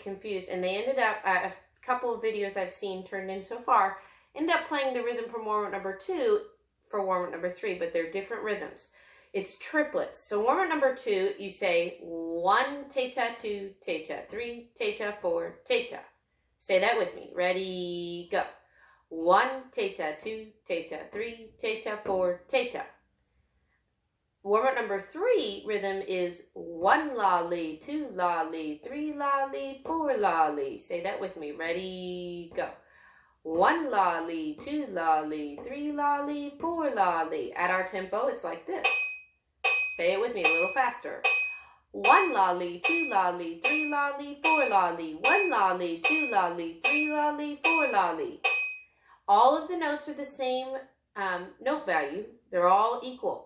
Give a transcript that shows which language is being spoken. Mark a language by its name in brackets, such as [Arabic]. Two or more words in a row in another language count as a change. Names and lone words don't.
[English] confused, and they ended up, a couple of videos I've seen turned in so far, end up playing the rhythm from warm-up number 2 for warm-up number 3, but they're different rhythms. It's triplets. So warm-up number 2, you say 1 ta-ta, 2 ta-ta, 3 ta-ta, 4 ta-ta. Say that with me. Ready, go. 1 ta-ta, 2 ta-ta, 3 ta-ta, 4 ta-ta. Warm-up number 3 rhythm is 1 la-lee, 2 la-lee, 3 la-lee, 4 la-lee. Say that with me. Ready, go. 1 la-lee, 2 la-lee, 3 la-lee, 4 la-lee. At our tempo, it's like this. Say it with me a little faster. 1 lolly, 2 lolly, 3 lolly, 4 lolly, 1 lolly, 2 lolly, 3 lolly, 4 lolly. All of the notes are the same note value. They're all equal.